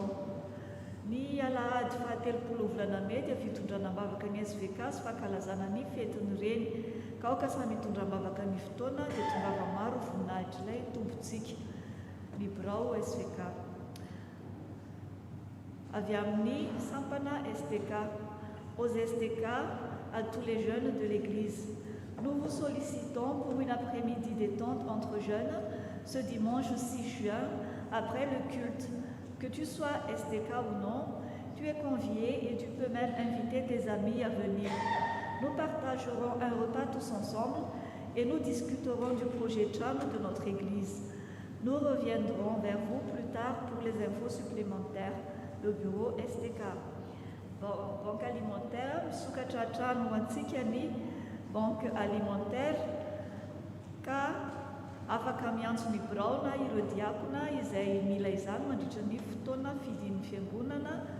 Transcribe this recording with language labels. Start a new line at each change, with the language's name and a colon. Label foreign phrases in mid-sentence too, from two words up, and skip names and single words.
Malagasy: Ny alahady 30 volana May dia fitondranam-bavaka ny SVK sy fankalazana ny fetiny reny ka oka samy mitondram-bavaka ny fotoana dia tongava maro voninahitra ilay tompontsika ny birao SVK. Avy amin'ny sampana STK,
French: aux STK, à tous les jeunes de l'Église. Nous vous sollicitons pour une après-midi détente entre jeunes ce dimanche 6 juin après le culte. Que tu sois STK ou non, tu es convié et tu peux même inviter tes amis à venir. Nous partagerons un repas tous ensemble et nous discuterons du projet CHAM de notre Église. Nous reviendrons vers vous plus tard pour les infos supplémentaires. Le bureau STK. Banque alimentaire,
Malagasy: Sukachachan Wansikani,
French: banque alimentaire,
Malagasy: ka afaka miantsony birao na ireo diakona izay mila izany mandritra ny fotoana fidin'ny fiangonana.